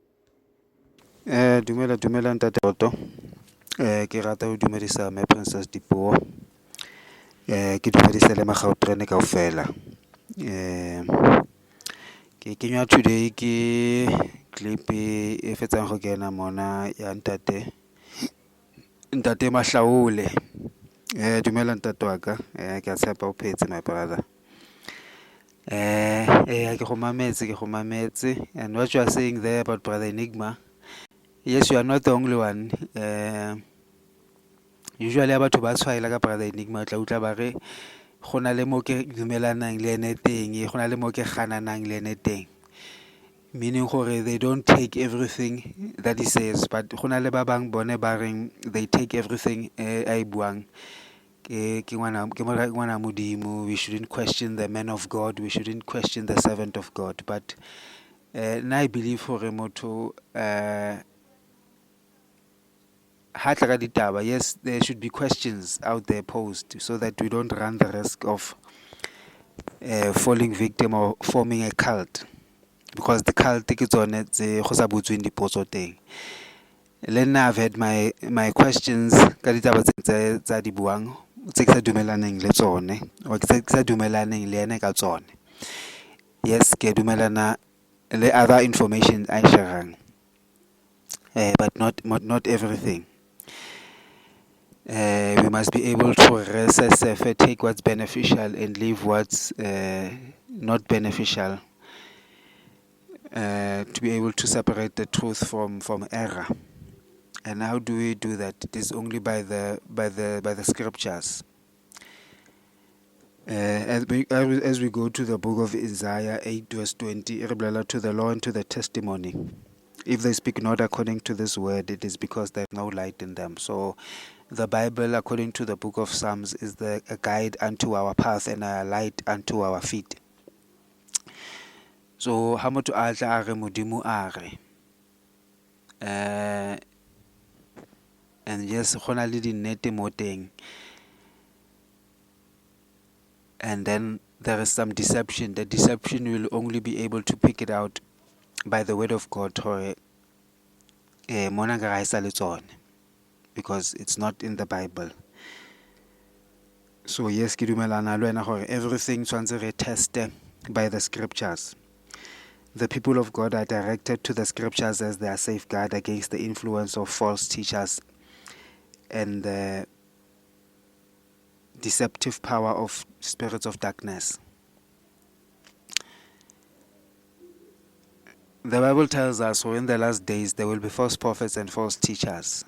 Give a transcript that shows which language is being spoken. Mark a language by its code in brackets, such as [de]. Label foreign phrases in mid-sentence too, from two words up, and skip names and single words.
[st] dumela ntate Otto ke rata ho dumedisa [en] my princess [st] Dipuo ke dumedisa le magautrene kaofela ke kenywa today ke clip e fetsang go kena mona ya ntate Mahlaole dumela ntate wa ka ke a tshepa o phetse [en] my brother [st] ke go mametse [en] and what you are saying there about brother Enigma, yes, you are not the only one. [st] Usually batho ba tshwaela ka brother Enigma tla utla ba re gona le mo ke dumelanang le ene teng gona le mo ke gananang le ene teng, meaning gore [en] they don't take everything that he says, but [st] gona le ba bang bone ba reng [en] they take everything [st] ai buang ke ngwana modimo. [en] We shouldn't question the man of God, we shouldn't question the servant of God, but na I believe [st] gore motho ha tla ka ditaba, [en] yes, there should be questions out there posed so that we don't run the risk of falling victim or forming a cult, because the cult [st] ke tsone tse go sa butsweng dipotso teng. Le nna [en] I've had my questions [st] ka ditaba tsa di buang tse ke sa dumelaneng le tsone o ke sa dumelaneng le ene ka tsone. [en] Yes, [st] ke dumelana le [en] other information I share, but not everything. We must be able to reassess, take what's beneficial and leave what's not beneficial, to be able to separate the truth from error. And how do we do that? It is only by the scriptures. As we go to the book of Isaiah 8 verse 20, [st] re bolela, [en] to the law and to the testimony. If they speak not according to this word, it is because there is no light in them. So the Bible, according to the book of Psalms, is a guide unto our path and a light unto our feet. [st] So ha motho a tla a re modimo a re, [en] and yes, [st] go na le dinnete mo teng. [en] And then there is some deception. The deception will only be able to pick it out by the word of God, because it's not in the Bible. So yes, [st] ke dumelana le wena gore everything tshwantse re teste [en] by the scriptures. The people of God are directed to the scriptures as their safeguard against the influence of false teachers and the deceptive power of spirits of darkness. The Bible tells us, so in the last days there will be false prophets and false teachers.